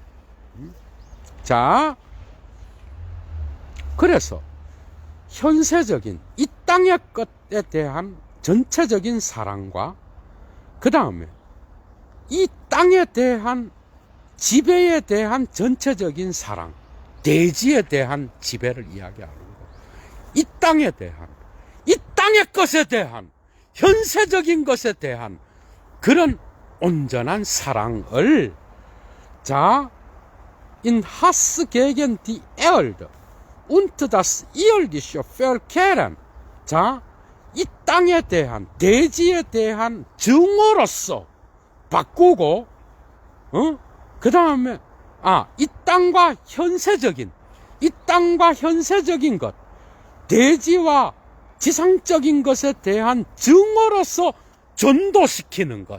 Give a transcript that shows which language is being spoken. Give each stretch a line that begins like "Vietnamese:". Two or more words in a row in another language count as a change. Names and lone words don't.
Korean: 자, 그래서 현세적인 이 땅의 것에 대한 전체적인 사랑과 그 다음에 이 땅에 대한 지배에 대한 전체적인 사랑, 대지에 대한 지배를 이야기하는 거. 이 땅에 대한, 이 땅의 것에 대한, 현세적인 것에 대한 그런 온전한 사랑을 자,
German: in Hass gegen die Erde und das irdische Verkehren.
Korean: 자, 이 땅에 대한, 대지에 대한 정오로서 바꾸고, 그 다음에, 이 땅과 현세적인 것, 대지와 지상적인 것에 대한 정오로서 전도시키는 것.